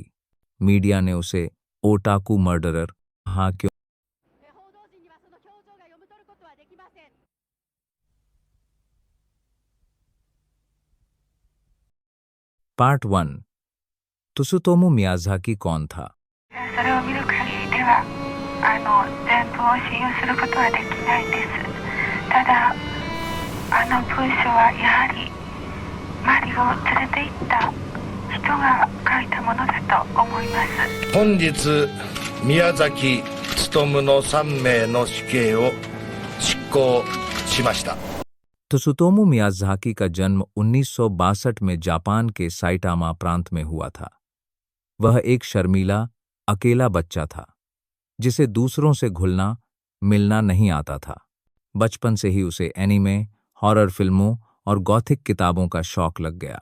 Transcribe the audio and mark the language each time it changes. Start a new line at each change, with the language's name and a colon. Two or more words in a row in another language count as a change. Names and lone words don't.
Hindi: मीडिया ने उसे ओटाकू मर्डरर कहा क्यों। पार्ट 1। त्सुतोमू मियाज़ाकी कौन था?
Japanese: それを見る限りでは全部を信用することはできないんです。ただ文章はやはりマリを連れて行った人が書いたものだと思います。本日宮崎勉の3名の死刑を執行しました。
Hindi: त्सुतोमू मियाज़ाकी का जन्म 1962 में जापान के साइटामा प्रांत में हुआ था। वह एक शर्मीला, अकेला बच्चा था जिसे दूसरों से घुलना मिलना नहीं आता था। बचपन से ही उसे एनीमे, हॉरर फिल्मों और गॉथिक किताबों का शौक लग गया।